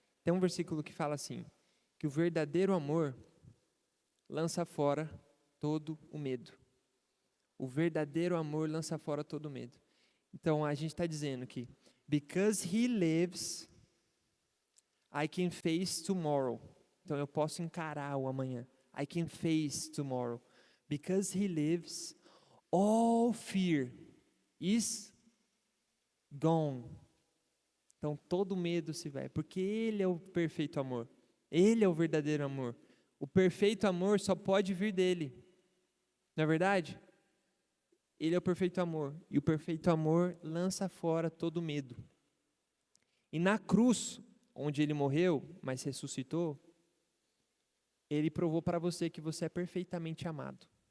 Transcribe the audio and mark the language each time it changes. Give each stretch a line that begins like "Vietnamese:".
Portuguese: Tem um versículo que fala assim, que o verdadeiro amor lança fora todo o medo. O verdadeiro amor lança fora todo o medo. Então a gente está dizendo que,
English: because he lives, I can face tomorrow.
Portuguese: Então eu posso encarar o amanhã.
English: I can face tomorrow. Because he lives, all fear is gone.
Portuguese: Então todo medo se vai, porque Ele é o perfeito amor. Ele é o verdadeiro amor. O perfeito amor só pode vir dele. Não é verdade? Ele é o perfeito amor. E o perfeito amor lança fora todo medo. E na cruz, onde Ele morreu, mas ressuscitou, Ele provou para você que você é perfeitamente amado.